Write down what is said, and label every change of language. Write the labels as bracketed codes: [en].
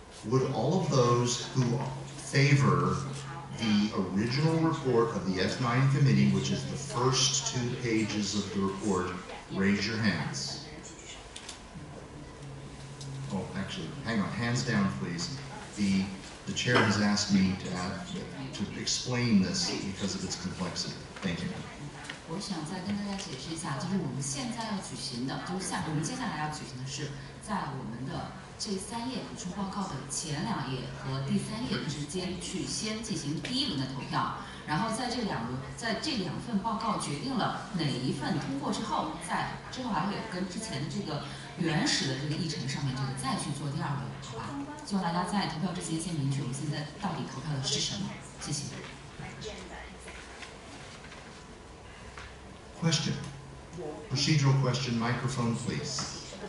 [en] Would all of those who favor the original report of the F9 committee, which is the first 2 pages of the report, raise your hands? Oh, actually, hang on, hands down, please. The chair has asked me to explain this because of its complexity. Thank you. [zh] 我想再跟大家解释一下，就是我们现在要举行的，就是我们接下来要举行的是，在我们的这3页补充报告的前2页和第3页之间去先进行第1轮的投票，然后在这2份报告决定了哪一份通过之后，之后还会有跟之前的这个原始的这个议程上面这个再去做第2轮，好吧？希望大家在投票之前先明确我们现在到底投票的是什么，谢谢。 [en] Question. Procedural question, microphone please.